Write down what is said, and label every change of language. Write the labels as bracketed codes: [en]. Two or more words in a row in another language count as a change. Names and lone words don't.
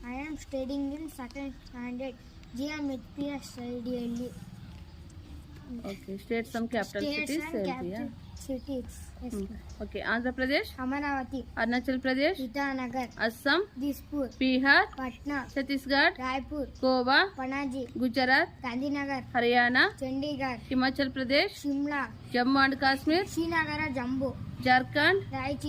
[en] am studying in second standard GMHPS study. Okay, state some capital cities. Cities. Yes. Okay, Andhra Pradesh, Amaravati, Arunachal Pradesh, Itanagar, Assam, Dispur, Bihar, Patna, Chhattisgarh, Raipur, Goa, Panaji, Gujarat, Gandhinagar, Haryana, Chandigarh, Himachal Pradesh, Shimla, Jammu and Kashmir, Srinagar, Jambu, Jharkhand, Raichi,